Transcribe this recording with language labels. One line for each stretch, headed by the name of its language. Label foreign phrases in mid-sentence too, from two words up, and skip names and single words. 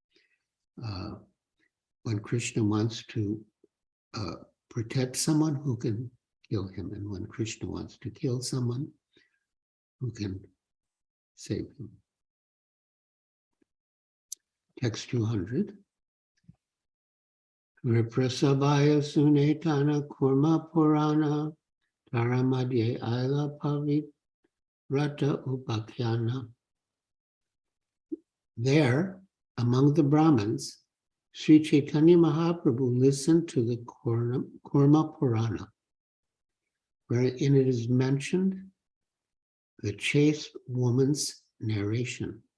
English: When Krishna wants to protect someone, who can kill him? And when Krishna wants to kill someone, who can save him? Text 200.
Sanskrit: Viprasabhaya Sunetana Kurma Purana Taramadye Aila Pavit Rata Upakyana.
English: There, among the Brahmins, Sri Chaitanya Mahaprabhu listened to the Kurma Purana, wherein it is mentioned the chaste woman's narration.